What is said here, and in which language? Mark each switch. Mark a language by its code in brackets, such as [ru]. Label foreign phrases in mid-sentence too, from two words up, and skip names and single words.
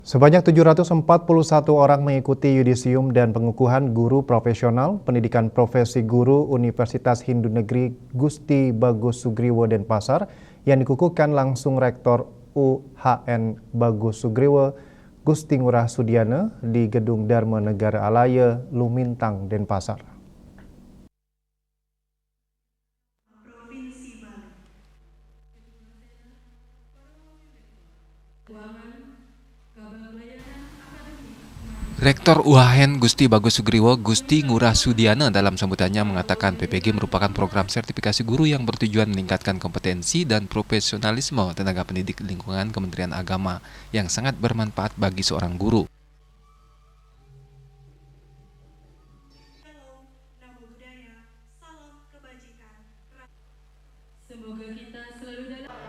[id] Sebanyak 741 orang mengikuti yudisium dan pengukuhan guru profesional pendidikan profesi guru Universitas Hindu Negeri Gusti Bagus Sugriwo Denpasar yang dikukuhkan langsung Rektor UHN Bagus Sugriwo Gusti Ngurah Sudiana di Gedung Dharma Negara Alaya, Lumintang, Denpasar. Rektor UHN Gusti Bagus Sugriwo Gusti Ngurah Sudiana dalam sambutannya mengatakan PPG merupakan program sertifikasi guru yang bertujuan meningkatkan kompetensi dan profesionalisme tenaga pendidik lingkungan Kementerian Agama yang sangat bermanfaat bagi seorang guru. Semoga kita selalu dalam